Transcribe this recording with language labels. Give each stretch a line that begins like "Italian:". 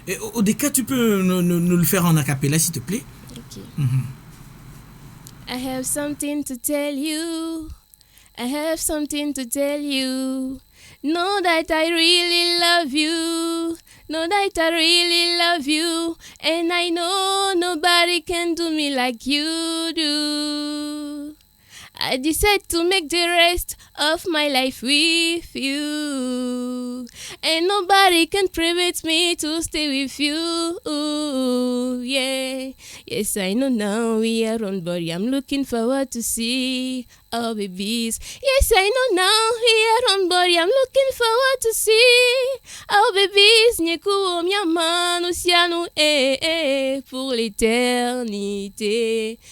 French: Et au décart, tu peux nous le faire en acapella, s'il te plaît. Ok.
English: I have something to tell you. I have something to tell you. Know that I really love you. Know that I really love you. And I know nobody can do me like you do. I decided to make the rest of my life with you. And nobody can prevent me to stay with you. Yeah. Yes, I know now we are on, but I'm looking forward to see our babies. Yes, I know now we are on, but I'm looking forward to see our babies.
Ewe: Nyeku miama nusianu
French: pour l'éternité.